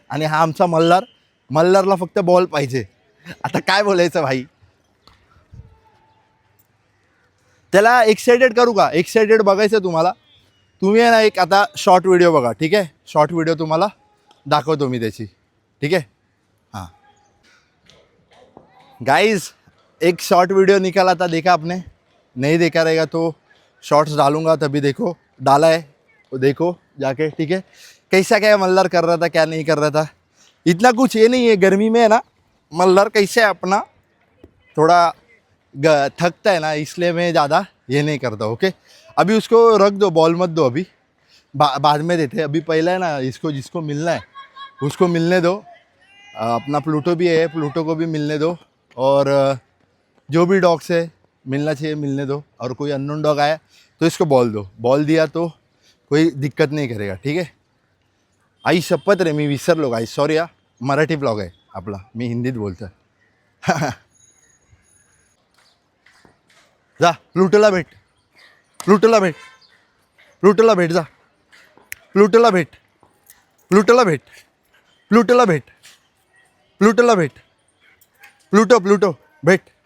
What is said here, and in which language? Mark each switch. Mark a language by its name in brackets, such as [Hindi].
[Marathi] आणि हा आमचा मल्हारला फक्त बॉल पाहिजे. आता काय बोलायचं भाई, त्याला एक्सायटेड करू का? एक्सायटेड बघायचं तुम्हाला, तुम्ही आहे ना एक आता शॉर्ट व्हिडिओ बघा, ठीक आहे. शॉर्ट व्हिडिओ तुम्हाला दाखवतो मी त्याची, [Hindi] ठीक है. हाँ गाइस, एक शॉर्ट वीडियो निकाला था, देखा आपने? नहीं देखा रहेगा तो शॉर्ट्स डालूंगा, तभी देखो, डाला है वो देखो जाके, ठीक है. कैसा क्या मल्हार कर रहा था, क्या नहीं कर रहा था, इतना कुछ ये नहीं है. गर्मी में है ना, मल्हार कैसे है अपना थोड़ा थकता है ना, इसलिए मैं ज़्यादा ये नहीं करता। ओके, अभी उसको रख दो, बॉल मत दो अभी, बाद में देते हैं। अभी पहला है ना, इसको जिसको मिलना है उसको मिलने दो। अपना प्लूटो भी है, प्लूटो को भी मिलने दो। और जो भी डॉग्स है मिलना चाहिए मिलने दो। और कोई अननोन डॉग आया तो इसको बॉल दो, बॉल दिया तो कोई दिक्कत नहीं करेगा, [Marathi] ठीक आहे। आई शपथ रे, मी विसरलो गाई, सॉरी हा, मराठी ब्लॉग आहे आपला, मी हिंदीत बोलतो. जा प्लुटोला भेट, प्लुटोला भेट, प्लुटोला भेट, जा प्लुटोला भेट, प्लुटोला भेट, प्लुटोला भेट, प्लुटोला भेट, प्लुटो प्लुटो भेट.